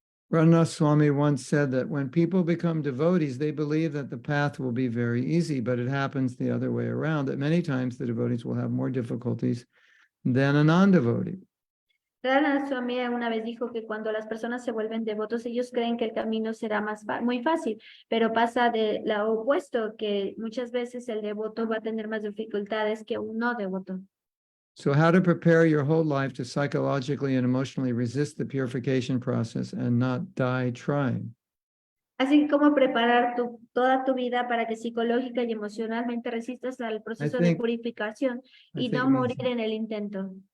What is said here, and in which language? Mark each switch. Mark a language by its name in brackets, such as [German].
[English] Rannath Swami once said that when people become devotees, they believe that the path will be very easy, but it happens the other way around, that many times the devotees will have more difficulties than a non-devotee. [Spanish] Srila Swami una vez dijo que cuando las personas se vuelven devotos, ellos creen que el camino será muy fácil, pero pasa de lo opuesto, que muchas veces el devoto va a tener más dificultades que un no devoto. [English] So how to prepare your whole life to psychologically and emotionally resist the purification process and not die trying. [Spanish] Así como preparar toda tu vida para que psicológica y emocionalmente resistas al proceso de purificación y no morir en el intento.